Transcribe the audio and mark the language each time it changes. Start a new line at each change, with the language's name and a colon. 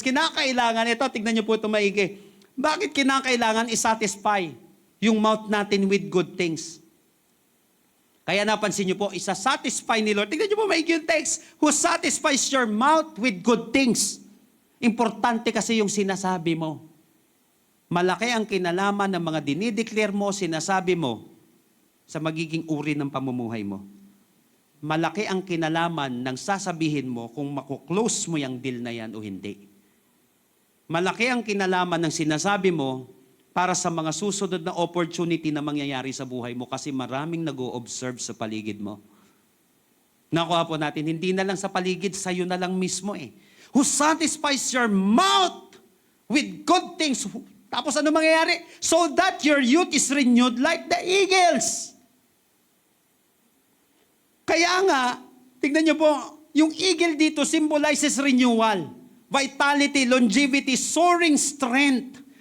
Filipino: Kinakailangan, ito, tignan niyo po ito maigi. Bakit kinakailangan isatisfy yung mouth natin
English: with good things?
Filipino: Kaya napansin niyo po, isasatisfy ni Lord. Tignan niyo po maigi yung text.
English: Who satisfies your mouth with good things.
Filipino: Importante kasi yung sinasabi mo. Malaki ang kinalaman ng mga dinideclare mo, sinasabi mo, sa magiging uri ng pamumuhay mo. Malaki ang kinalaman ng sasabihin mo kung makuklose mo yung deal na yan o hindi. Malaki ang kinalaman ng sinasabi mo para sa mga susunod na opportunity na mangyayari sa buhay mo kasi maraming nag-o-observe sa paligid mo. Nakuha po natin, hindi na lang sa paligid, sa'yo na lang mismo eh.
English: Who satisfies your mouth with good things.
Filipino: Tapos ano mangyayari?
English: So that your youth is renewed like the eagles.
Filipino: Kaya nga, tignan niyo po, yung eagle dito
English: symbolizes renewal, vitality, longevity, soaring strength.